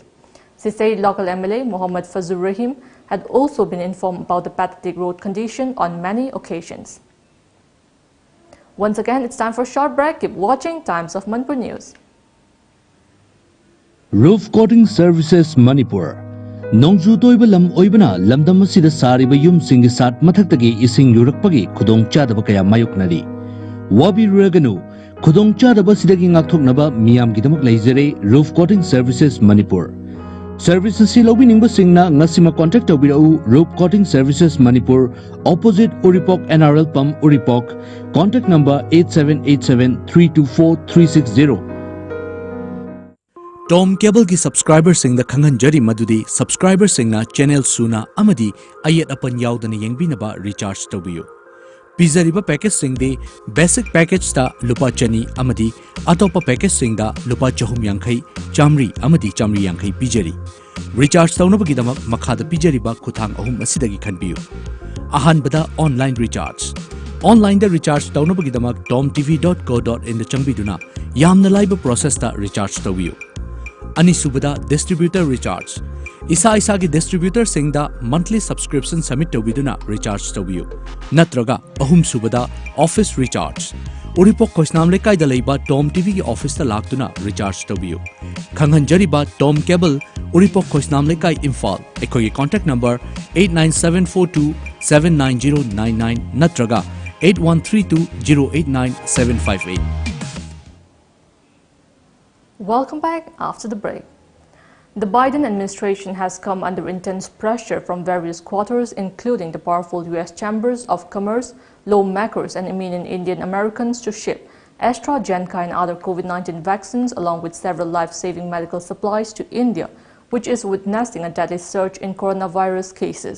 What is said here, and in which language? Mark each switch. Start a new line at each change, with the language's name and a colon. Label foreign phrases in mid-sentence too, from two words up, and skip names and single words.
English: She said local MLA Muhammad Fazur Rahim had also been informed about the pathetic road condition on many occasions. Once again, it's time for a short break. Keep watching Times of Manipur News. Roof Coating Services Manipur.
Manipuri: Nongju toiba lam oibana lamdam asida sariba yum singi sat mathaktagi ising yurakpagi khudong chadaba kaya mayoknari. Wabi raganu khudong chadaba sidagi ngakthoknaba miyam gidamak leizere Roof Coating Services Manipur. Services si lobi ningba singna ngasima contact tawbirau Roof Coating Services Manipur opposite Uripok NRL Pump Uripok.
English: Contact number 8787324360.
Manipuri: Tom Cable ki subscriber sing the Kangan Jari Madudi subscriber sing na channel suna amadi ayat apan yaudana yengbinaba recharge tawiyo. Pizariba package sing de
English: basic package
Manipuri: ta lupa chani amadi atopa package sing da lupa chahum yankai chamri amadi chamri yankai pijari. Recharge tawnabagi damak makhada pijariba kuthang ahum asidagi khanbiyo. Ahan bada
English: online recharge.
Manipuri: Online da recharge tawnabagi damak tomtv.co.in da changbiduna yamna laiba process ta recharge tawiyo. Anisubada
English: distributor recharge.
Manipuri: Isa ki distributor sing da
English: monthly subscription submit
Manipuri: tawiduna recharge tawiyo. Natraga ahum subada
English: office recharge.
Manipuri: Uripok Kosnam lekai da leiba TOMTV ki office ta laktuna recharge tawiyo. Khanghan jariba Tom Cable Uripok Kosnam lekai Imphal. Ekoi
English: contact number
Manipuri: 89742790999 natraga 8132089758.
English: Welcome back after the break. The Biden administration has come under intense pressure from various quarters, including the powerful U.S. chambers of commerce, lawmakers, and eminent Indian Americans to ship AstraZeneca and other COVID-19 vaccines, along with several life-saving medical supplies to India, which is witnessing a deadly surge in coronavirus cases.